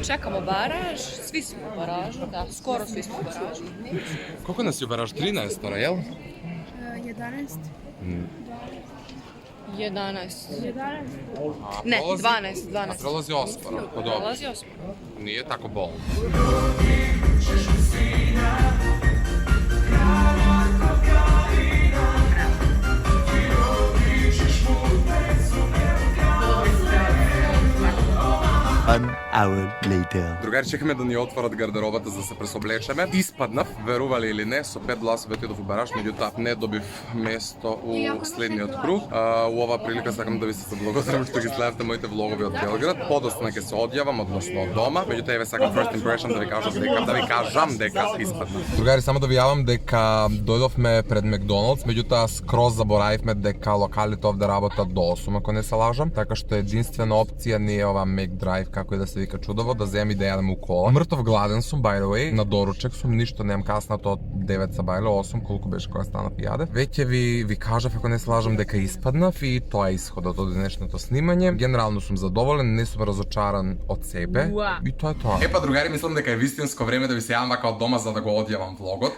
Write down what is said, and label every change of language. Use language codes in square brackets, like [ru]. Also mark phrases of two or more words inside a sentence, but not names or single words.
[sr] Čekamo baraž, svi smo u baražu, da, skoro svi smo u baražu. Koliko nas je u baraž? 13, jel? 11. 11. A Ne, prolazi- 12, 12. A prolazi osporo. Pa dobro. Prolazi osmo. Nije tako bolno. [en] One hour later. [mk] Другари, чекаме да ни отворат гардеробата за да се пресоблечеме. Испаднав, верували или не, со 5 гласови отидов у бараш, меѓутоа не добив место у следниот круг. У оваа прилика сакам да ви се заблагодарам што ги следевте моите влогови од Белград. Подоцна ќе се одјавам, односно од дома. Меѓутоа еве сакам [en] first impression [mk] да ви кажам дека испаднав. Другари, само да ви јавам дека дојдовме пред Макдоналдс, меѓутоа скроз заборавивме дека локалите овде работат до 8, ако не се лажам, така што единствена опција не е ова McDrive, како и да се вика чудово, да земам и да јадам у кола. Мртов гладен сум, [en] by the way, [mk] на доручек сум, ништо немам каснато од 9 са бајле, 8, колку беше кога станав и јадев. Веќе ви кажав, ако не се лажам, дека испаднав и тоа е исходот од денешното снимање. Генерално сум задоволен, не сум разочаран од себе. И тоа е тоа. Епа, другари, мислам дека е вистинско време да ви се јавам вака од дома за да го одјавам влогот.